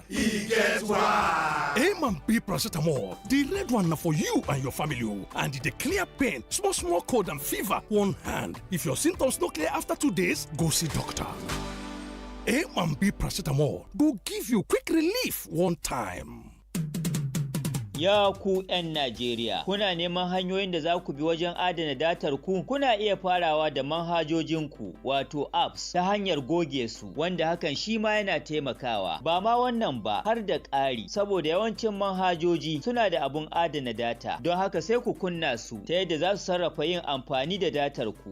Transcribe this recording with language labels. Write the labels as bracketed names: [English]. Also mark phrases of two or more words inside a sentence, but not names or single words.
[Nigerian Pidgin] E get why. M&B paracetamol, the red one na for you and your family, and e dey clear pain, small cold and fever one hand. If your symptoms no clear after 2 days, go see doctor. M&B paracetamol go give you quick relief one time. [Hausa] Ya ku 'yan Najeriya, kuna neman hanyoyin da za ku bi wajen adana datar ku? Kuna iya farawa da manhajojinku, wato apps, ta hanyar goge su, wanda hakan shi ma yana taimakawa. Ba ma wannan ba, har da ƙari, saboda yawancin manhajoji suna da abun adana data, don haka sai ku kunna su ta yadda za su sarrafa yin amfani da datar ku.